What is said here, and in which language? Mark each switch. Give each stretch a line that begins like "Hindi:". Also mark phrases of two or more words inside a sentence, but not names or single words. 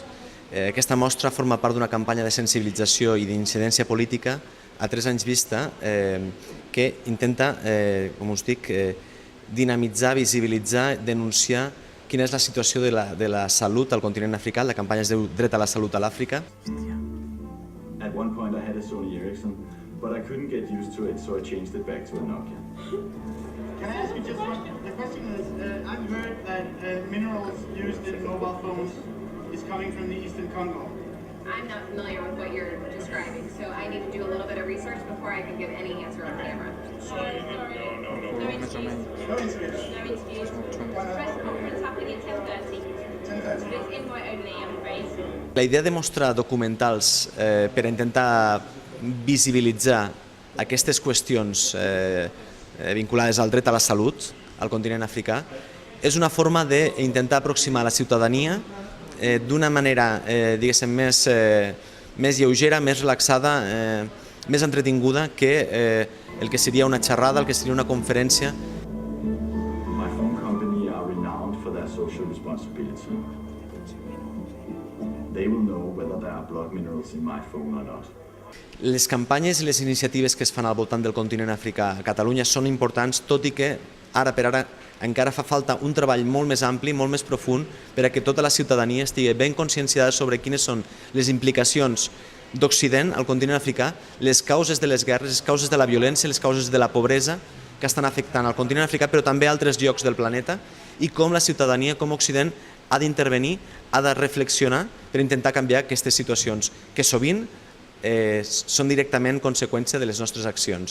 Catalan: Aquesta mostra forma part d'una campanya de sensibilització i d'incidència política a 3 anys vista que intenta, com us dic, dinamitzar, visibilitzar, denunciar quina és la situació de la salut al continent africà. La campanya es diu Dret a la salut a l'Àfrica.
English: At one point I had a Sony Ericsson, but I couldn't get used to it, so I changed it back to a Nokia. Can I ask you just one? The question is, I've heard that minerals used in mobile phones is coming from the Eastern Congo. I'm not familiar with what you're describing, so I need to do a little bit of research before I can give any answer on camera. Sorry. No interviews. No interviews. No interviews. Press conference happening at 10:30. 10:30. It's invite only, I'm afraid.
Catalan: La idea de mostrar documentals per intentar visibilitzar aquestes qüestions vinculades al dret a la salut al continent africà és una forma d'intentar aproximar la ciutadania d'una manera, diguéssim, més lleugera, més relaxada, més entretinguda que el que seria una xerrada, el que seria una conferència.
English: My phone company are renowned for their social responsibility. They will know whether there are blood minerals in my phone or not.
Catalan: Les campanyes i les iniciatives que es fan al voltant del continent africà a Catalunya són importants, tot i que ara per ara encara fa falta un treball molt més ampli, molt més profund, per a que tota la ciutadania estigui ben conscienciada sobre quines són les implicacions d'Occident al continent africà, les causes de les guerres, les causes de la violència, les causes de la pobresa que estan afectant al continent africà, però també a altres llocs del planeta, i com la ciutadania, com Occident, ha d'intervenir, ha de reflexionar per intentar canviar aquestes situacions, que sovint són directament conseqüència de les nostres accions.